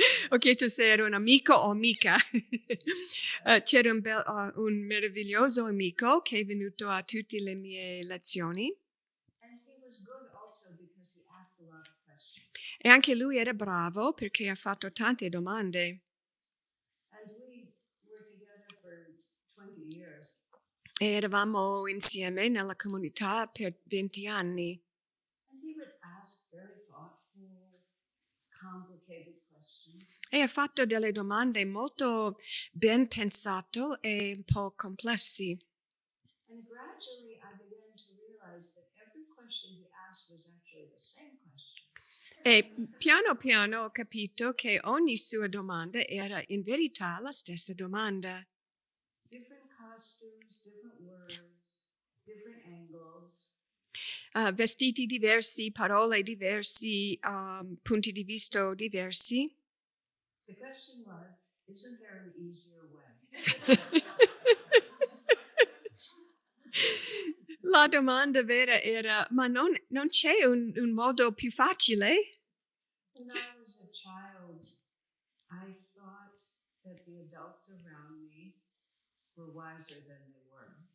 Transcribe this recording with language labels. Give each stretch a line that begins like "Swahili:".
Italian: Ho chiesto se era un amico o amica. C'era un meraviglioso amico che è venuto a tutte le mie lezioni
English: And he was good also because he asked a lot of questions.
Italian: e anche lui era bravo perché ha fatto tante domande.
English: And we were together for 20 years.
Italian: E eravamo insieme nella comunità per 20 anni.
English: And he would ask very thoughtful, complicated questions.
Italian: E ha fatto delle domande molto ben pensate e un po' complessi.
English: And gradually I began to realize that every question he asked was actually the same question.
Italian: E piano piano ho capito che ogni sua domanda era in verità la stessa domanda.
English: Different costumes, different words, different angles.
Italian: Vestiti diversi, parole diversi, punti di vista diversi.
English: The question was, isn't there an easier way?
Italian: La domanda vera era, ma non c'è un modo più facile?
English: When I was a child, I thought that the adults around me were wiser than they were.